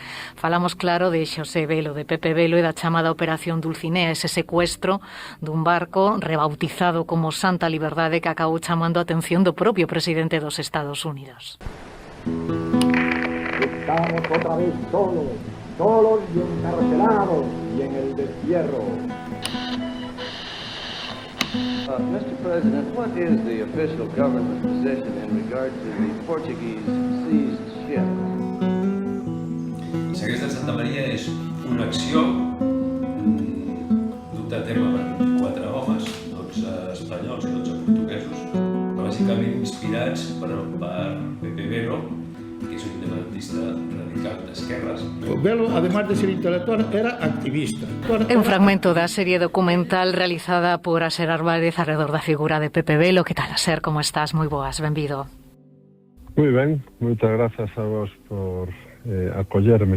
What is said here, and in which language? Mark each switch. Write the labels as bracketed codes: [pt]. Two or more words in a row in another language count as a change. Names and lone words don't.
[gl] Falamos, claro, de Xosé Velo, de Pepe Velo e da chamada Operación Dulcinea, ese secuestro dun barco rebautizado como Santa Liberdade que acabou chamando a atención do propio presidente dos Estados Unidos. Estamos outra vez solos, [es] solos y encarcelados y en el destierro. [en] Mr. President, what is the official government position in regard to the Portuguese seized ship? [ca] La Segresta de Santa Maria és una acció duta a terme per 24 homes, 12 espanyols i 12 portuguesos, bàsicament inspirats per Pepe Velo, que és un independentista radical d'esquerres. [es] Velo, además de ser intelectual, era activista. [gl] É un fragmento da serie documental realizada por Aser Álvarez alrededor da figura de Pepe Velo. Que tal, Aser? Como estás? Moi boas, benvido. Moi ben, moitas grazas a vos por acollerme.